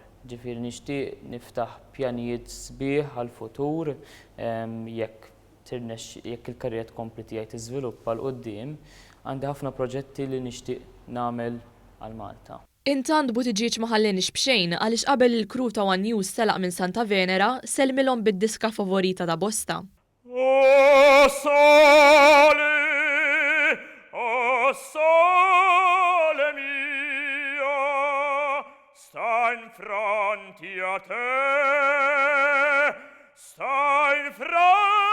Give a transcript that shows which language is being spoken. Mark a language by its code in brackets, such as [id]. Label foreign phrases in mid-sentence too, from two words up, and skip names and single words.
[mt] Ġifieri nixtieq niftaħ pjanijiet sbieħ għall-futur jekk il-karriera tkompli tiegħi tiżviluppa l quddiem, għandi ħafna proġetti li nixtieq nagħmel għal Malta. Intant Buttigieg ma ħallinix b'xejn għaliex qabel il-kru ta' One News telaq minn Santa Venera selmilhom bid-diska favorita ta' bosta. [it] O sole mio, sta in fronte a te, sta in fronte